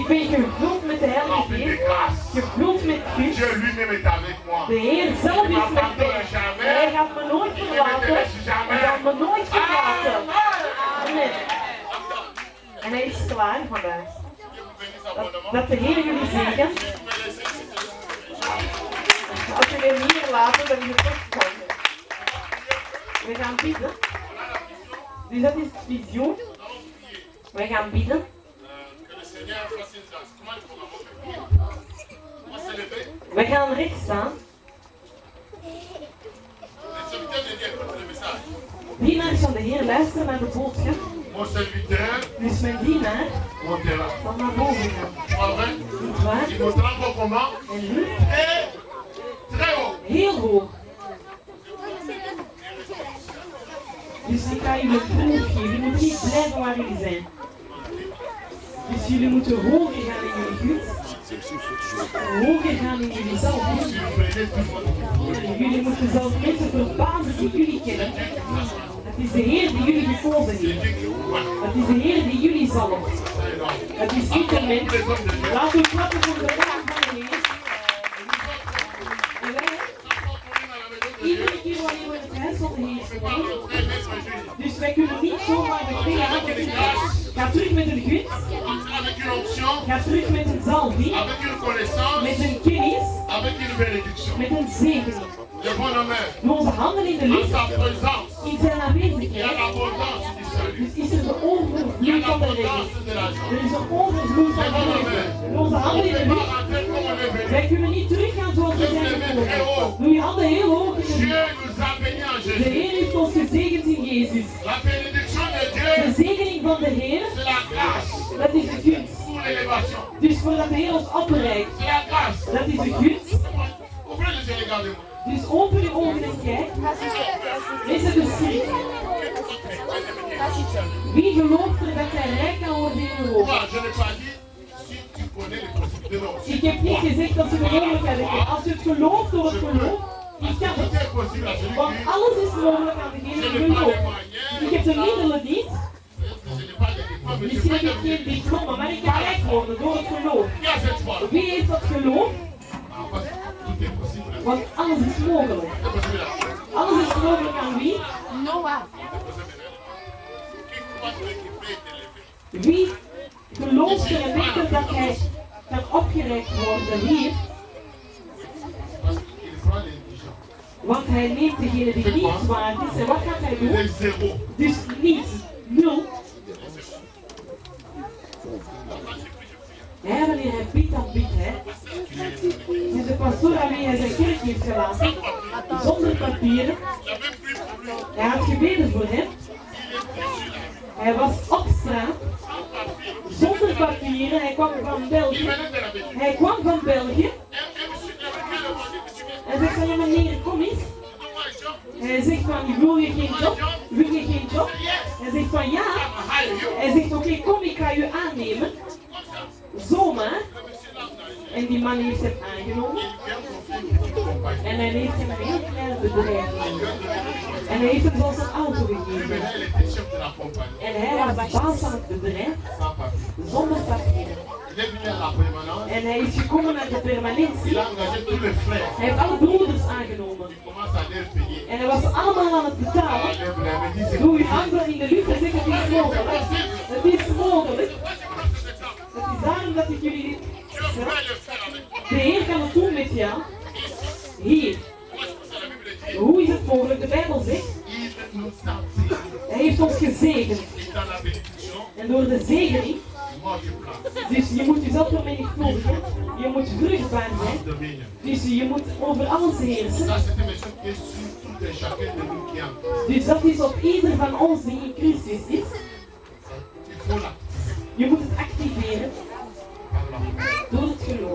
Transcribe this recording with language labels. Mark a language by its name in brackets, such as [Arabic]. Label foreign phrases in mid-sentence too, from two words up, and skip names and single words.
[Dutch] Ik ben gevuld met de Heilige [French] Rempli de [Dutch] Geest, [French] grâce. [Dutch] gevuld met gunst. [French] Dieu lui-même est avec moi. [Dutch] De Heer zelf is met mij. Hij gaat me nooit verlaten. Hij gaat me nooit verlaten. Amen. En hij is klaar vandaag. Dat de Heer jullie zegent. Als jullie hem hier laten, dan is het echt komen. We gaan bidden. Dus dat is het visioen. We gaan bidden. We gaan recht staan. Dienaars van de Heer, luisteren naar de boodschap. [French] Mon serviteur, [Dutch] Dus mijn dienaar [French] montera. [Dutch] zal naar boven gaan. [French] Pas vrai? [Dutch] Niet waar? [French] Il montera encore comment? [Dutch] En nu [French] Très haut. [Dutch] heel hoog. Dus ik ga jullie een proef geven. Jullie moeten niet blijven waar jullie zijn. Dus jullie moeten hoger gaan in jullie gunst. Hoger gaan in jullie zalving. Jullie moeten zelfs mensen verbazen die jullie kennen. Het is de Heer die jullie gekozen heeft. Het is de Heer die jullie zalft. Het is niet een mens. Laat u klappen voor de naam van de Heer. En wij, iedere keer wanneer we in het huis van de Heer komen, dus wij kunnen niet zomaar de twee handen. Ga terug met een gunst. [French] Avec une onction, [Dutch] Ga terug met een zalving. [French] avec une connaissance, [Dutch] Met een kennis. [French] avec une bénédiction. [Dutch] Met een zegening. [French] Le bon homme, [Dutch] Met onze handen in de en lucht. [French] sa présence, [Dutch] In zijn [French] il y a [Dutch] aanwezigheid. [French] l'abondance du salut. [Dutch] Dus is er de [French] Il y a [Dutch] overvloed van de regen. [French] l'abondance de la joie. [Dutch] Er is een overvloed van de regen. Met onze [French] On [Dutch] handen [French] ne [Dutch] in de [French] peut pas [Dutch] lucht. [French] rentrer comme on est venu. [Dutch] Wij kunnen niet teruggaan zoals we zijn gekomen. Doe je handen heel hoog in de [French] Dieu [Dutch] lucht. [French] nous a bénis en [Dutch] De [French] Jésus. [Dutch] Heer heeft ons gezegend in Jezus. [French] La bénédiction de [Dutch] De [French] Dieu, [Dutch] zegening van de Heer, [French] c'est la grâce [Dutch] dat is de gunst. [French] pour l'élévation. [Dutch] Dus voordat de Heer ons opreikt, [French] C'est la grâce. [Dutch] dat is de gunst. [French] Ouvrez les yeux, regardez-moi. [Dutch] Dus open je ogen en kijk. Mensen beschrift. Wie gelooft er dat hij rijk kan worden in Europa? [French] Moi, je n'ai pas dit si tu connais les possibilités. Non. [Dutch] Ik heb niet gezegd dat ze de mogelijkheden hebben. Als je het gelooft door het geloof, dan kan [French] Tout [Dutch] het. [French] est possible à celui [Dutch] Want [French] qui. [Dutch] alles is mogelijk aan degene [French] Je [Dutch] die [French] n'ai pas les [Dutch] gelooft. Ik [French] moyens. [Dutch] heb de middelen niet. [French] Je n'ai pas les diplômes, mais je [Dutch] Misschien [French] peux [Dutch] heb ik geen [French] devenir. [Dutch] diploma, maar ik kan rijk worden door het geloof. [French] Qui a cette foi? [Dutch] Wie heeft dat geloof? [French] Ah, parce que tout est possible. [Dutch] Want alles is mogelijk. [French] Tout est possible à Dieu. [Dutch] Alles is mogelijk aan wie? [French] Qui croit que qui peut être élevé? [Dutch] Wie gelooft er en denkt er dat hij kan opgereikt worden hier? [French] Parce qu'il prend les indigents. [Dutch] Want hij neemt degene die niets waard is. En wat gaat hij [French] Il [Dutch] doen? [French] est zéro. [Dutch] Dus niets. Nul. Ja, wanneer hij bidt, dan bidt hij. Dus de pastoor aan wie hij zijn kerk heeft gelaten, zonder papieren. [French] Il a même pris pour lui. [Dutch] Hij had gebeden voor hem. Hij was op straat, zonder papieren. Hij kwam van [French] Il [Dutch] België. [French] venait de la Belgique. [Dutch] Hij kwam van België. [French] Et monsieur, il avait qu'à le manger, monsieur. [Dutch] Hij zegt van, ja meneer, kom eens. [French] Donne-moi un job. [Dutch] Hij zegt van, wil je geen job? Wil je geen job? Hij zegt van, ja. [English] I'm a hire you. [Dutch] Hij zegt, oké, kom, ik ga u aannemen. [French] Comme ça. [Dutch] Zomaar. [French] Le monsieur l'a engagé. [Dutch] En die man heeft hem aangenomen. [French] Il vient confier une petite compagnie. [Dutch] En hij heeft hem een heel klein bedrijf. [French] Il lui a donné une [Dutch] En hij heeft hem zelfs een auto [French] Lui [Dutch] gegeven. [French] maintenant, il était chef de la compagnie. [Dutch] En hij was de baas van het bedrijf [French] Sans papier. [Dutch] zonder papieren. [French] Il est venu à la permanence. [Dutch] En hij is gekomen naar de permanentie. [French] Il a engagé tous les frères. [Dutch] Hij heeft alle broeders aangenomen. [French] Il commence à les payer. [Dutch] En hij was ze allemaal aan het betalen. [French] Allez, vous l'avez dit, c'est [Dutch] Doe je handen in de lucht en zeg, het is mogelijk. Het is mogelijk. [French] Moi, je prends cet exemple. [Dutch] Het is daarom dat ik jullie dit [French] Dieu [Dutch] zeg. [French] peut le faire avec moi. [Dutch] De Heer kan het doen met jou. Hier. [French] Moi, je pense que la Bible dit, [Dutch] Hoe is het mogelijk? De Bijbel zegt, [French] il nous a bénis. [Dutch] hij heeft ons gezegend. [French] Et dans la bénédiction, [Dutch] En door de zegening, dus je moet jezelf vermenigvuldigen, je moet vruchtbaar zijn, dus je moet over alles heersen. Dus dat is op ieder van ons die in Christus is. Je moet het activeren door het geloof.